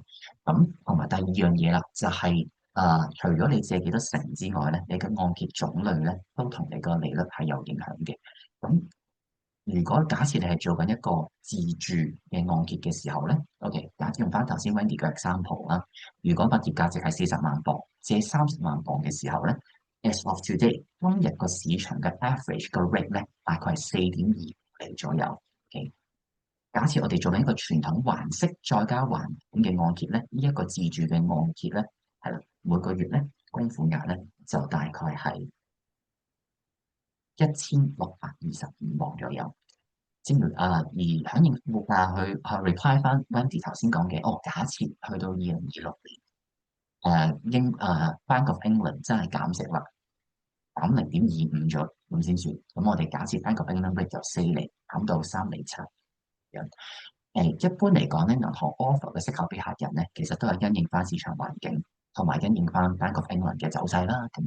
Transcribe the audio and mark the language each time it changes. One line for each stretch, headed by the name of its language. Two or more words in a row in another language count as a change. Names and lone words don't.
Cantonese: 咁同埋第二樣嘢啦，就係除咗你借幾多成之外咧，你嘅按揭種類咧都同你個利率係有影響嘅。咁如果假設你係做緊一個自住嘅按揭嘅時候咧，OK，假設用翻頭先 Wendy 嘅 example 啦，如果物業價值係40萬磅，借30萬磅嘅時候咧 ，
English: as of today，
Cantonese: 今日個市場嘅 average 個 rate 咧，大概係4.2厘左右。OK，假設我哋做緊一個傳統還息再加還款嘅按揭咧，呢一個自住嘅按揭咧，係啦，每個月咧供款額咧就大概係1625磅左右。正如而響應去 reply 翻 Wendy 頭先講嘅，假設去到 2026年，Bank of England 真係減息啦，減0.25咗咁先算。咁我哋假設 Bank of England rate 由4厘減到3厘7咁。一般嚟講咧，銀行 offer 嘅息口俾客人咧，其實都係因應翻市場環境同埋因應翻 Bank of England 嘅走勢啦，咁樣。